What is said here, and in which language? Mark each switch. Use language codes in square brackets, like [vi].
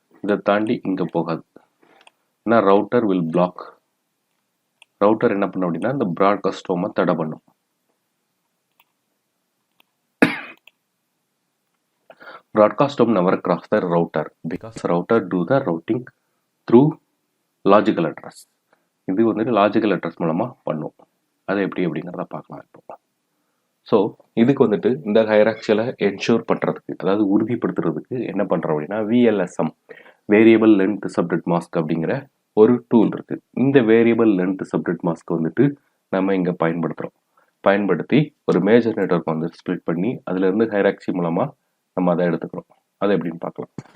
[ta] இதை தாண்டி இங்கே போகாது. ஏன்னா ரவுட்டர் வில் பிளாக். ரவுட்டர் என்ன பண்ணும் அப்படின்னா இந்த ப்ராட்காஸ்ட் ஸ்டோமை தடை பண்ணும். [en] Broadcast term never cross the router because router do the routing through logical address. [ta] இது வந்துட்டு லாஜிக்கல் அட்ரஸ் மூலமாக பண்ணும். அது எப்படி அப்படிங்கிறத பார்க்கலாம் இப்போ. ஸோ இதுக்கு வந்துட்டு இந்த ஹைராக்சியலை என்ஷூர் பண்ணுறதுக்கு, அதாவது உறுதிப்படுத்துறதுக்கு என்ன பண்ணுறோம் அப்படின்னா VLSM variable length subnet mask அப்படிங்கிற ஒரு டூல் இருக்குது. இந்த வேரியபிள் லென்த் சப்நெட் மாஸ்க் வந்துட்டு நம்ம இங்கே பயன்படுத்தி ஒரு மேஜர் நெட்வொர்க் வந்து ஸ்ப்ளிட் பண்ணி அதுலேருந்து ஹைராக்சி மூலமாக நம்ம அதை எடுத்துக்கிறோம். அதை எப்படின்னு பார்க்கலாம்.